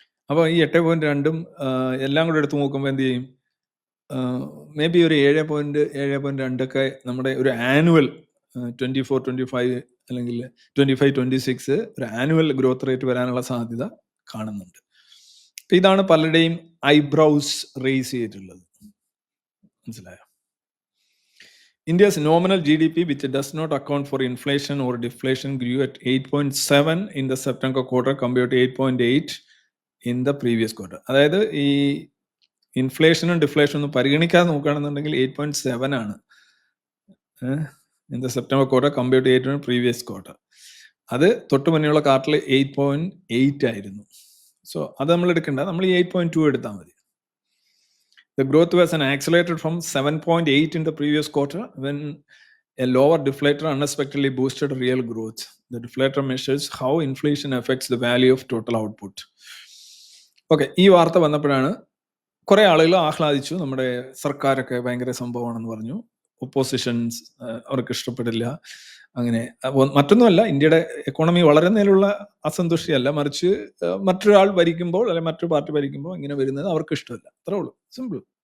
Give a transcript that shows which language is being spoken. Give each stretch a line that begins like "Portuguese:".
Malayalam: അപ്പോൾ ഈ 8.2 എല്ലാം കൂടെ എടുത്തു നോക്കുമ്പോൾ എന്ത് ചെയ്യും? മേ ബി ഒരു 7.2 ഒക്കെ നമ്മുടെ ഒരു ആനുവൽ 24-25 അല്ലെങ്കിൽ 25-26 ഒരു ആനുവൽ ഗ്രോത്ത് റേറ്റ് വരാനുള്ള സാധ്യത കാണുന്നുണ്ട്. ഇതാണ് പലരുടെയും ഐബ്രൗസ് റേസ് ചെയ്തിട്ടുള്ളത്, മനസ്സിലായോ?
English: India's nominal GDP which does not account for inflation or deflation grew at 8.7 in the September quarter compared to 8.8 in the previous quarter.
Malayalam: അതായത് ഈ ഇൻഫ്ലേഷനും ഡിഫ്ലേഷനും പരിഗണിക്കാതെ നോക്കുകയാണെന്നുണ്ടെങ്കിൽ 8.7 ആണ്
English: In the September quarter compared to 8 previous quarter.
Malayalam: അത് തൊട്ട് മുന്നേയുള്ള കാർട്ടിൽ 8.8 ആയിരുന്നു. So അത് നമ്മൾ എടുക്കേണ്ട, നമ്മൾ ഈ 8.2 എടുത്താൽ മതി.
English: The growth was accelerated from 7.8 in the previous quarter when a lower deflator unexpectedly boosted real growth. The deflator measures how inflation affects the value of total output.
Malayalam: Okay, ഈ വാർത്ത വന്നപ്പോഴാണ് കുറെ ആളുകൾ ആഹ്ലാദിച്ചു, നമ്മുടെ സർക്കാരൊക്കെ ഭയങ്കര സംഭവമാണെന്ന് പറഞ്ഞു. ഒപ്പോസിഷൻസ് അവർക്ക് ഇഷ്ടപ്പെടില്ല. അങ്ങനെ മറ്റൊന്നുമല്ല, ഇന്ത്യയുടെ എക്കോണമി വളരുന്നതിലുള്ള അസന്തുഷ്ടിയല്ല, മറിച്ച് മറ്റൊരാൾ ഭരിക്കുമ്പോൾ അല്ലെങ്കിൽ മറ്റൊരു പാർട്ടി ഭരിക്കുമ്പോൾ ഇങ്ങനെ വരുന്നത് അവർക്ക് ഇഷ്ടമല്ല. അത്രേ ഉള്ളൂ, സിമ്പിൾ.